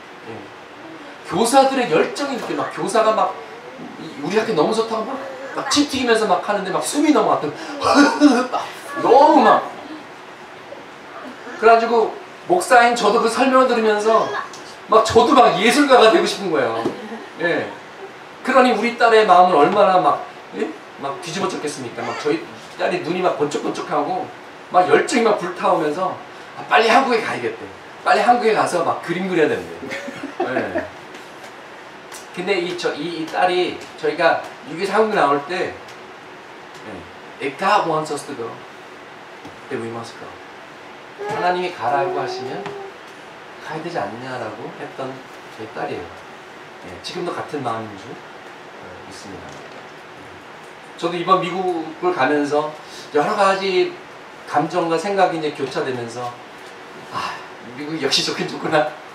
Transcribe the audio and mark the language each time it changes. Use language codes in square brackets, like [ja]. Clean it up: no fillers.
[ko] 예. 교사들의 열정이 느껴요. 막 교사가 막 우리 학교 너무 좋다고 막 침 튀기면서 막 하는데 막 숨이 넘어갔던 너무 막 그래가지고 목사인 저도 그 설명을 들으면서 막 저도 막 예술가가 되고 싶은 거예요. 예. 그러니 우리 딸의 마음은 얼마나 막, 예? 막 뒤집어졌겠습니까? 막 저희 딸이 눈이 막 번쩍번쩍하고 막 열정이 막 불타오면서 빨리 한국에 가야겠대. 빨리 한국에 가서 막 그림 그려야 된대. 예. 근데 이 딸이 저희가 미국에서 한국에 나올 때 [en] If God wants us to go, then we must go. [ko] 하나님이 가라고 하시면 가야 되지 않냐라고 했던 저희 딸이에요. 예, 지금도 같은 마음인 줄 믿습니다. 저도 이번 미국을 가면서 여러 가지 감정과 생각이 이제 교차되면서 미국이 역시 좋긴 좋구나.